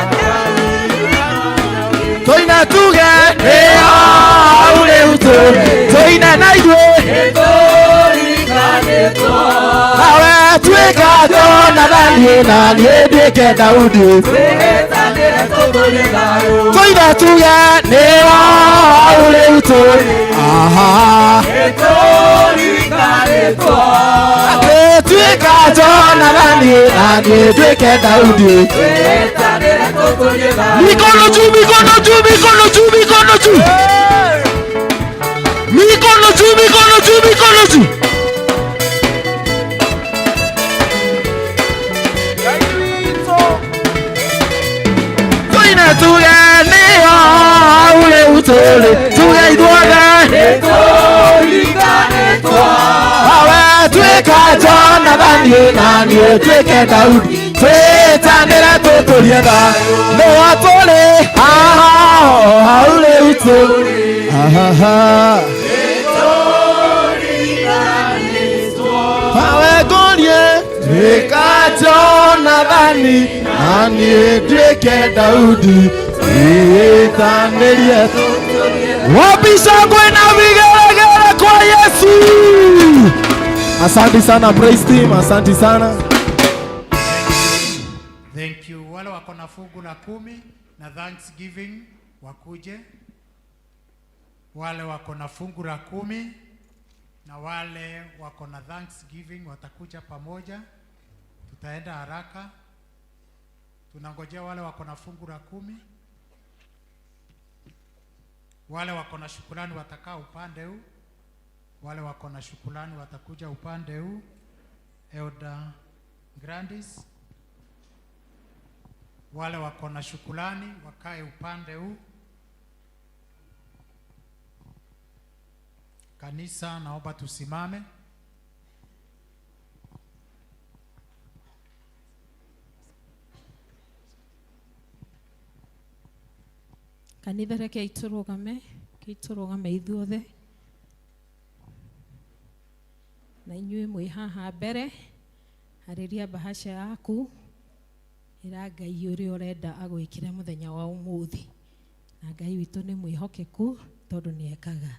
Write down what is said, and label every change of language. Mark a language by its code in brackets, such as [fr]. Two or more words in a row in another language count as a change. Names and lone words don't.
[ki] tũine tuge nĩyo rĩu tũine na ithuĩ, nawe tuĩka Jonathani na niĩ nduĩke Daudi, tũine tuge nĩyo rĩu tuĩka Jonathani na niĩ nduĩke Daudi. [sw] Mikono juu, mikono juu, mikono juu, mikono juu, mikono juu, mikono juu, mikono juu. [ki] Tũine tuge nĩyo rĩu tuge ithuothe, nawe tuĩka Jonathani na niĩ nduĩke Daudi, twĩtanĩre tũtũrie thayũ, nĩwe tũrĩ hau rĩu nawe ngũrie tuĩka Jonathani na niĩ nduĩke Daudi, twĩtanĩrie. [sw] Wapi shangwe na vigelegele? Asante sana [en] praise team, [sw] asante sana. [en] Thank you. [sw] Wale wako na fungu la 10 na Thanksgiving wakuje. Wale wako na fungu la 10 na wale wako na Thanksgiving watakuja pamoja. Tutaenda haraka. Tunangojea wale wako na fungu la 10. Wale wako na shukrani watakaa upande huu. Wale wako na shukrani watakuja upande huu. Elder Grandis. Wale wako na shukrani wakae upande huu. Kanisa, naomba tusimame. [ki] Kanitha reke iturugame ithuothe na inyuĩ mwĩ haha mbere harĩria bahasha yaku ĩra Ngai ũrĩa ũrenda agwĩkĩre mũthenya wa ũmũthĩ, na Ngai witũ nĩ mwĩhokeku tondũ nĩ ekaga.